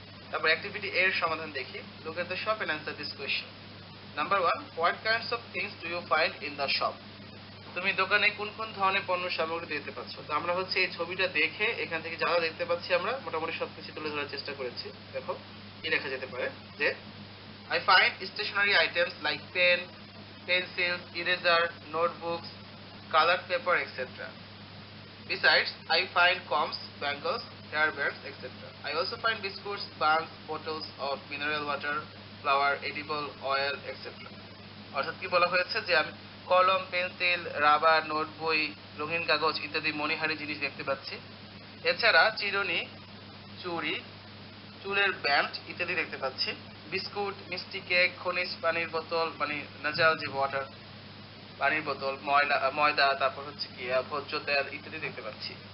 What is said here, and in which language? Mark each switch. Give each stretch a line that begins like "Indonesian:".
Bangla: তারপর অ্যাক্টিভিটি এর সমাধান দেখি।
English: Look at the shop and answer this question. Number 1, what kinds of things do you find in the shop?
Bangla: তুমি দোকানে কোন কোন ধরনের পণ্য সামগ্রী দেখতে পাচ্ছ? তো আমরা হচ্ছে এই ছবিটা দেখে এখান থেকে যা দেখতে পাচ্ছি আমরা মোটামুটি সবকিছু তুলে ধরার চেষ্টা করেছি। দেখো কি লেখা যেতে পারে যে
English: I find stationery items like pen, pencils, eraser, notebooks, colored paper, etc. Besides, I find combs, bangles, hairbands, etc. I also find biscuits, buns, bottles of mineral water, flour, edible oil, etc.
Bangla: অর্থাৎ কি বলা হয়েছে যে আমি কলম, pencil, rubber, note বই, রঙিন কাগজ ইত্যাদি মণিহারি জিনিস দেখতে পাচ্ছি। এছাড়া চিরুনি, চুড়ি, চুলের ব্যান্ড ইত্যাদি দেখতে পাচ্ছি। বিস্কুট, মিষ্টি কেক, খনিজ পানির বোতল মানে নাজাল যে ওয়াটার, পানির বোতল, ময়দা, তারপর হচ্ছে কি ভোজ্য তেল ইত্যাদি দেখতে পাচ্ছি।